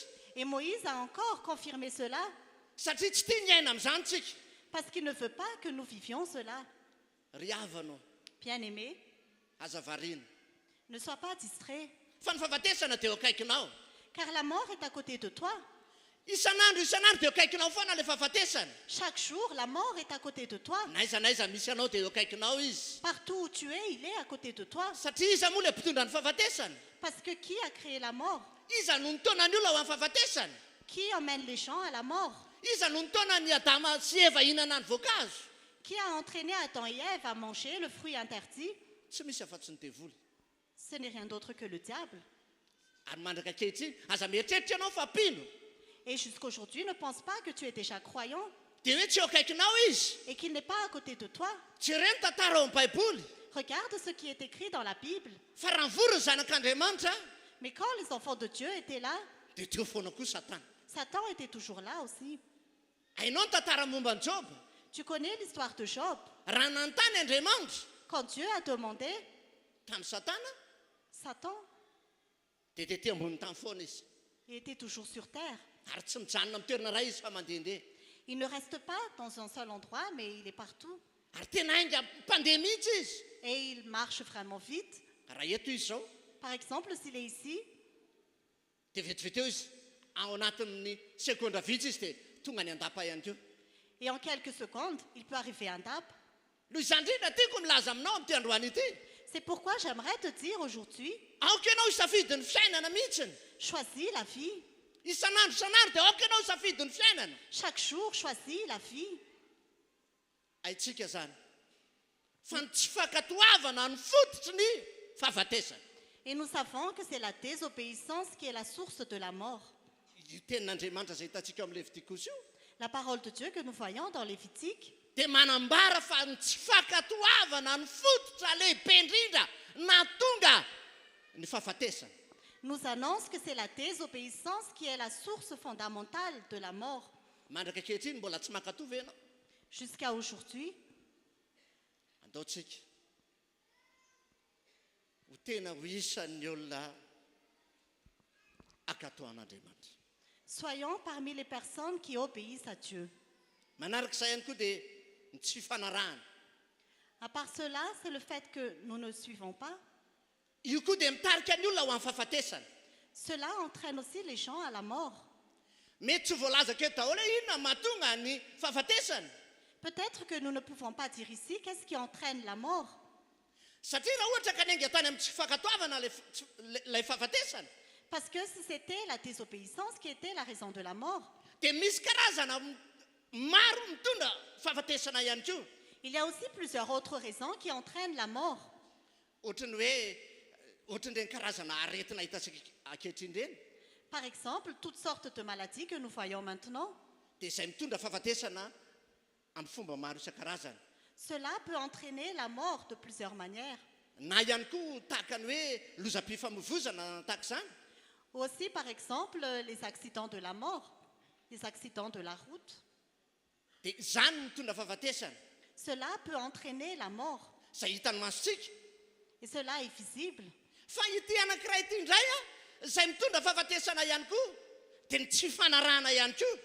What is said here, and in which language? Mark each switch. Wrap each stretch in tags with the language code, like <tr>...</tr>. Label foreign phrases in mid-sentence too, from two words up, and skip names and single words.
<fr>Et Moïse a encore confirmé cela,</fr> <mg>Satria tsy tia ny aina amin'izany tsika.</mg> <fr>parce qu'il ne veut pas que nous vivions cela.</fr> <mg>Ry havano,</mg> <fr>Bien-aimé,</fr> <mg>aza variana.</mg> <fr>ne sois pas distrait,</fr> <mg>Fa ny fahafatesana dia eo akaikinao.</mg> <fr>car la mort est à côté de toi.</fr> <mg>Isan'andro dia eo akaikinao foana le fahafatesana.</mg> <fr>Chaque jour, la mort est à côté de toi.</fr> <mg>Na aiza misy anao dia eo akaikinao izy.</mg> <fr>Partout où tu es, il est à côté de toi.</fr> <mg>Satria iza moa le mpitondra ny fahafatesana.</mg> <fr>Parce que qui a créé la mort?</fr> <mg>Iza no nitaona ny olona ho amin'ny fahafatesana.</mg> <fr>Qui emmène les gens à la mort?</fr> <mg>Iza no nitaona ny Adama sy Eva hihinana ny voankazo.</mg> <fr>Qui a entraîné Adam et Ève à manger le fruit interdit?</fr> <mg>Tsy misy afa-tsy ny devoly.</mg> <fr>Ce n'est rien d'autre que le diable.</fr> <mg>Ary mandraka ankehitriny aza mieritreritra ianao fa mpino.</mg> <fr>Et jusqu'aujourd'hui, ne pense pas que tu es déjà croyant</fr> <mg>Dia hoe tsy eo akaikinao izy.</mg> <fr>et qu'il n'est pas à côté de toi.</fr> <mg>Jereny tantara ao amin'ny Baiboly.</mg> <fr>Regarde ce qui est écrit dans la Bible.</fr> <mg>Fa raha nivory ny zanak'Andriamanitra</mg> <fr>Mais quand les enfants de Dieu étaient là,</fr> <mg>dia teo foana koa Satana.</mg> <fr>Satan était toujours là aussi.</fr> <mg>Hainao ny tantara momba ny Job.</mg> <fr>Tu connais l'histoire de Job.</fr> <mg>Raha nanontany Andriamanitra</mg> <fr>Quand Dieu a demandé,</fr> <mg>tamin'ny Satana</mg> <fr>Satan,</fr> <mg>dia tetỳ ambony tany foana izy.</mg> <fr>il était toujours sur terre.</fr> <mg>Ary tsy mijanona amin'ny toerana iray izy fa mandehandeha.</mg> <fr>Il ne reste pas dans un seul endroit, mais il est partout.</fr> <mg>Ary tena ainga mpandeha mihitsy izy.</mg> <fr>Et il marche vraiment vite.</fr> <mg>Raha eto izy zao</mg> <fr>Par exemple, s'il est ici,</fr> <mg>dia vetivety eo izy ao anatin'ny sekondra vitsy izy dia tonga ny andapa ihany keo.</mg> <fr>et en quelques secondes, il peut arriver un DAP.</fr> <mg>Noho izany indrindra tiako milaza aminao amin'ity androany ity.</mg> <fr>C'est pourquoi j'aimerais te dire aujourd'hui,</fr> <mg>Aoka ianao hisafidy ny fiainana mihitsiny.</mg> <fr>choisis la vie.</fr> <mg>Isan'andro dia aoka ianao hisafidy ny fiainana.</mg> <fr>Chaque jour, choisis la vie.</fr> <mg>Haitsika zany fa ny tsy fankatoavana ny fototry ny fahafatesana.</mg> <fr>Et nous savons que c'est la désobéissance qui est la source de la mort.</fr> <mg>Io tenin'Andriamanitra izay hitantsika amin'ny Levitikosy io</mg> <fr>La parole de Dieu que nous voyons dans Lévitique</fr> <mg>dia manambara fa ny tsy fankatoavana ny fototra lehibe indrindra nahatonga ny fahafatesana.</mg> <fr>nous annonce que c'est la désobéissance qui est la source fondamentale de la mort.</fr> <mg>Mandraka ankehitriny mbola tsy mankatovy ianao.</mg> <fr>Jusqu'à aujourd'hui,</fr> <mg>Andaotsika. ho tena ho isan'ny olona akato an'Andriamanitra.</mg> <fr>Soyons parmi les personnes qui obéissent à Dieu.</fr> <mg>Manarak'izay ihany koa dia ny tsy fifanarahana.</mg> <fr>À part cela, c'est le fait que nous ne suivons pas.</fr> <mg>Io koa dia mitarika ny olona ho amin'ny fahafatesana.</mg> <fr>Cela entraîne aussi les gens à la mort.</fr> <mg>Mety tsy voalaza aketo daholo hoe inona mahatonga ny fahafatesana.</mg> <fr>Peut-être que nous ne pouvons pas dire ici qu'est-ce qui entraîne la mort.</fr> <mg>Satria raha ohatra ka ny hainga tany amin'ny tsy fankatoavana ilay fahafatesana,</mg> <fr>Parce que si c'était la désobéissance qui était la raison de la mort,</fr> <mg>dia misy karazana maro mitondra fahafatesana ihany koa.</mg> <fr>il y a aussi plusieurs autres raisons qui entraînent la mort.</fr> <mg>Ohatrany hoe ohatran'ireny karazana aretina hitantsika ankehitriny ireny,</mg> <fr>Par exemple, toutes sortes de maladies que nous voyons maintenant,</fr> <mg>dia izay mitondra fahafatesana amin'ny fomba maro isan-karazany.</mg> <fr>cela peut entraîner la mort de plusieurs manières.</fr> <mg>Na ihany koa tahaka ny hoe lozam-pifamoivoizana tahaka izany.</mg> <fr>Aussi, par exemple, les accidents de la mort, les accidents de la route.</fr> <mg>Dia izany mitondra fahafatesana.</mg> <fr>Cela peut entraîner la mort.</fr> <mg>Izay hitan'ny masontsika.</mg> <fr>Et cela est visible.</fr> <mg>Fa ity anankiray ity indray izay mitondra fahafatesana ihany koa dia ny tsy fanarahana ihany koa.</mg>